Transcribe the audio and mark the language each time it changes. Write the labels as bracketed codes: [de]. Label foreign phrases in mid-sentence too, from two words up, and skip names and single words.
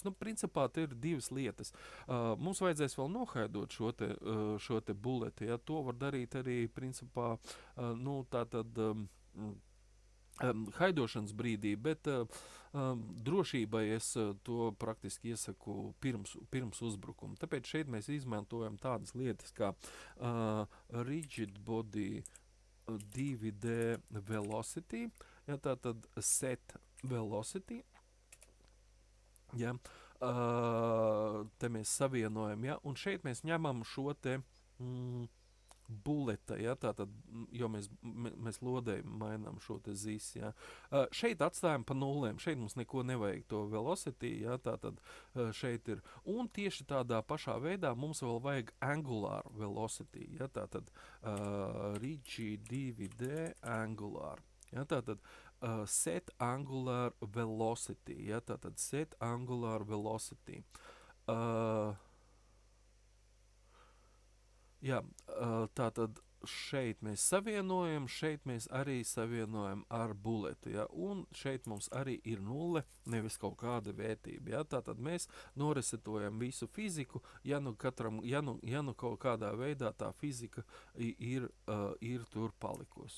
[lv] Nu, principā te ir 2 lietas. Mums vajadzēs vēl nohaidot šo te buletu. Ja. To var darīt arī, principā, nu, tātad haidošanas brīdī, bet drošībai es to praktiski iesaku pirms uzbrukuma. Tāpēc šeit mēs izmantojam tādas lietas kā [en] rigid body 2D velocity, [lv] ja, tātad [en] set velocity, [lv] ja, te mēs savienojam, ja, un šeit mēs ņemam šo te buleta, ja, tātad, jo mēs lodē mainām šo te zis, ja. Šeit atstājam pa nulēm, šeit mums neko nevajag to velocity, ja, tātad šeit ir. Un tieši tādā pašā veidā mums vēl vajag [en] angular velocity, [lv] ja, tātad [en] rigid 2D angular. [lv] Ja, tātad [en] set angular velocity, [lv] ja, tātad [en] set angular velocity. [lv] Jā, tātad šeit mēs savienojam, šeit mēs arī savienojam ar buletu, ja, un šeit mums arī ir 0, nevis kaut kāda vērtība, ja, tātad mēs noresetojam visu fiziku, ja nu kaut kādā veidā tā fizika ir tur palikusi.